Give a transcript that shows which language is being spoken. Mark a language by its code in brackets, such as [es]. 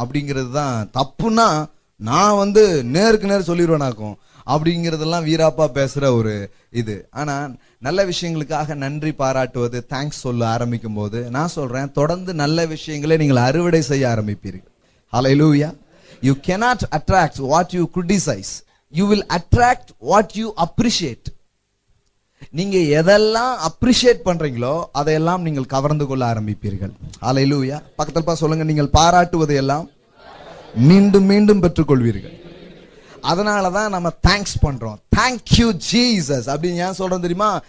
[ta] அப்படிங்கிறது தான் தப்புன்னா நான் நேருக்கு நேர் சொல்லிடுவேனாக்கும். அப்படிங்கிறதெல்லாம் வீராப்பா பேசுற ஒரு இது. ஆனா நல்ல விஷயங்களுக்காக நன்றி பாராட்டுவது, தேங்க்ஸ் சொல்ல ஆரம்பிக்கும் போது நான் சொல்றேன், தொடர்ந்து நல்ல விஷயங்களை நீங்கள் அறுவடை செய்ய ஆரம்பிப்பீர்கள். ஹல்லேலூயா. [en] You cannot attract what you criticize. You will attract what you appreciate. [ta] நீங்க எதெல்லாம் அப்ரிஷியேட் பண்றீங்களோ அதையெல்லாம் நீங்கள் கவர்ந்து கொள்ள ஆரம்பிப்பீர்கள். ஹல்லேலூயா. பக்கத்துல சொல்லுங்க, நீங்கள் பாராட்டுவதையெல்லாம் மீண்டும் மீண்டும் பெற்றுக்கொள்வீர்கள். அதனாலதான் நம்ம தேங்க்ஸ் பண்றோம். தேங்க்யூ ஜீசஸ் அப்படின்னு ஏன் சொல்றோம் தெரியுமா?